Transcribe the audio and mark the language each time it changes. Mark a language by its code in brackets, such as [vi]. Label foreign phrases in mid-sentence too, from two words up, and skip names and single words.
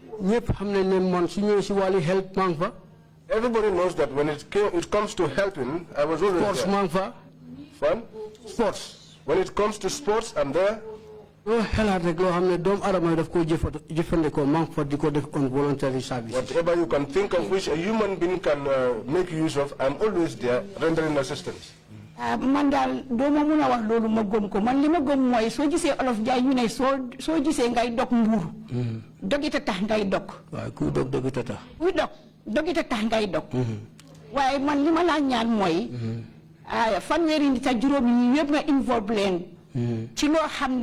[en] Everybody knows that when it comes to helping, I was always there. Fun? Sports. When it comes to sports, I'm there. Whatever you can think of which a human being can make use of, I'm always there rendering assistance. [wo] Man daal doo ma mun a wax loolu ma gëm ko man li ma gëm mooy soo gisee olof jaay ñu ne soo gisee ngay dog mbuur dogita tax ngay dog waaye kuy dog dogita tax kuy dog dogita tax ngay dog waaye man li ma laa ñaan mooy fanweeri nit ak juróom yi yëpp nga involve leen ci loo xam ne